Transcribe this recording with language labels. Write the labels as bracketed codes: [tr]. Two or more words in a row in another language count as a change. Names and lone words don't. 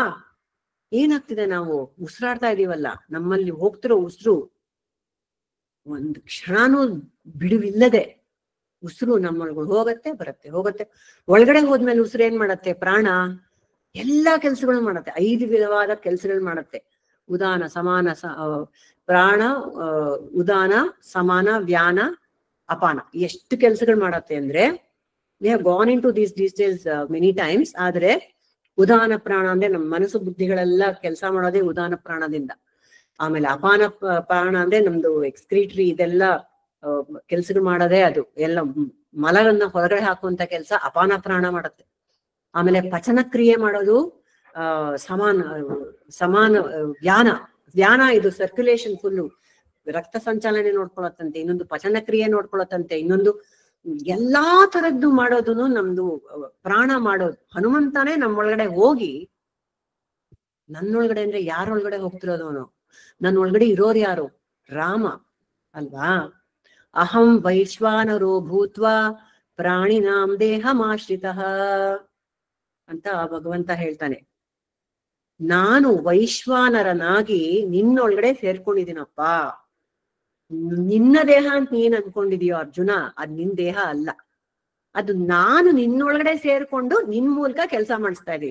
[kn] ಏನಾಗ್ತಿದೆ, ನಾವು ಉಸಿರಾಡ್ತಾ ಇದೀವಲ್ಲ, ನಮ್ಮಲ್ಲಿ ಹೋಗ್ತಿರೋ ಉಸಿರು ಒಂದು ಕ್ಷಣನೂ ಬಿಡುವಿಲ್ಲದೆ ಉಸಿರು ನಮ್ಮೊಳಗಳು ಹೋಗತ್ತೆ ಬರುತ್ತೆ ಹೋಗತ್ತೆ. ಒಳಗಡೆ ಹೋದ್ಮೇಲೆ ಉಸಿರು ಏನ್ ಮಾಡತ್ತೆ? ಪ್ರಾಣ ಎಲ್ಲಾ ಕೆಲ್ಸಗಳು ಮಾಡತ್ತೆ, 5 ವಿಧವಾದ ಕೆಲ್ಸಗಳು ಮಾಡತ್ತೆ. ಉದಾನ ಸಮಾನ ಪ್ರಾಣ, ಉದಾನ ಸಮಾನ ವ್ಯಾನ ಅಪಾನ, ಎಷ್ಟು ಕೆಲ್ಸಗಳು ಮಾಡತ್ತೆ ಅಂದ್ರೆ [en] we have gone into these details many times. [kn] ಆದ್ರೆ ಉದಾನ ಪ್ರಾಣ ಅಂದ್ರೆ ನಮ್ಮ ಮನಸ್ಸು ಬುದ್ಧಿಗಳೆಲ್ಲ ಕೆಲಸ ಮಾಡೋದೇ ಉದಾನ ಪ್ರಾಣದಿಂದ. ಆಮೇಲೆ ಅಪಾನ ಪ್ರಾಣ ಅಂದ್ರೆ ನಮ್ದು ಎಕ್ಸ್ಕ್ರೀಟ್ರಿ ಇದೆಲ್ಲ ಕೆಲ್ಸಗಳು ಮಾಡೋದೇ, ಅದು ಎಲ್ಲ ಮಲಗಳನ್ನ ಹೊರಗಡೆ ಹಾಕುವಂತ ಕೆಲಸ ಅಪಾನ ಪ್ರಾಣ ಮಾಡತ್ತೆ. ಆಮೇಲೆ ಪಚನ ಕ್ರಿಯೆ ಮಾಡೋದು ಸಮಾನ ವ್ಯಾನ ಇದು ಸರ್ಕ್ಯುಲೇಷನ್ ಫುಲ್ಲು ರಕ್ತ ಸಂಚಾಲನೆ ನೋಡ್ಕೊಳತ್ತಂತೆ, ಇನ್ನೊಂದು ಪಚನ ಕ್ರಿಯೆ ನೋಡ್ಕೊಳತ್ತಂತೆ, ಇನ್ನೊಂದು ಎಲ್ಲಾ ತರದ್ದು ಮಾಡೋದು ನಮ್ದು ಪ್ರಾಣ ಮಾಡೋದು. ಹನುಮಂತಾನೇ ನಮ್ಮೊಳಗಡೆ ಹೋಗಿ, ನನ್ನೊಳಗಡೆ ಅಂದ್ರೆ ಯಾರೊಳಗಡೆ ಹೋಗ್ತಿರೋದು? ಅವನು ನನ್ನೊಳಗಡೆ ಇರೋರು ಯಾರು? ರಾಮ ಅಲ್ವಾ? [sa] ಅಹಂ ವೈಶ್ವಾನರೋ ಭೂತ್ವಾ ಪ್ರಾಣಿನಾಂ ದೇಹಮಾಶ್ರಿತಃ [kn] ಅಂತ ಭಗವಂತ ಹೇಳ್ತಾನೆ. ನಾನು ವೈಶ್ವಾನರನಾಗಿ ನಿನ್ನೊಳಗಡೆ ಸೇರ್ಕೊಂಡಿದ್ದೀನಪ್ಪ. ನಿನ್ನ ದೇಹ ಅಂತ ನೀನ್ ಅನ್ಕೊಂಡಿದೀಯೋ ಅರ್ಜುನ, ಅದ್ ನಿನ್ ದೇಹ ಅಲ್ಲ, ಅದು ನಾನು ನಿನ್ನೊಳಗಡೆ ಸೇರ್ಕೊಂಡು ನಿನ್ ಮೂಲಕ ಕೆಲಸ ಮಾಡಿಸ್ತಾ ಇದೀವಿ.